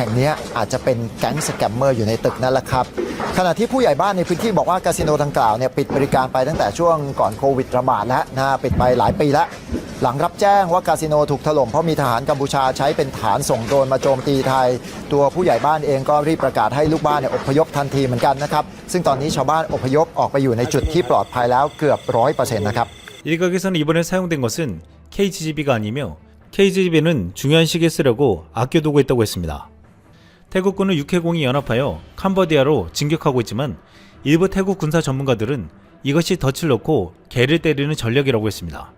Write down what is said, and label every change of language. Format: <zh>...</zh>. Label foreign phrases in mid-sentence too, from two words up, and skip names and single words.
<th>งนี้อาจจะเป็นแก๊งสแกมเมอร์อยู่ในตึกนั่นแหละครับขณะที่ผู้ใหญ่บ้านในพื้นที่บอกว่าคาสิโนดังกล่าวเนี่ยปิดบริการไปตั้งแต่ช่วงก่อนโควิดระบาดแล้วนะปิดไปหลายปีแล้วหลังรับแจ้งว่าคาสิโนถูกถล่มเพราะมีทหารกัมพูชาใช้เป็นฐานส่งโดรนมาโจมตีไทยตัวผู้ใหญ่บ้านเองก็รีบประกาศให้ลูกบ้านเนี่ยอพยพทันทีเหมือนกันนะครับซึ่งตอนนี้ชาวบ้านอพยพออกไปอยู่ในจุดที่ปลอดภัยแล้วเกือบ 100%นะครับ</th> <ko>일각에서는 이번에 사용된 것은 KGB가 아니며 KGB는 중요한 시기에 쓰려고 아껴두고 있다고 했습니다. 태국군은 육해공이 연합하여 캄보디아로 진격하고 있지만 일부 태국 군사 전문가들은 이것이 덫을 놓고 개를 때리는 전략이라고 했습니다.</ko>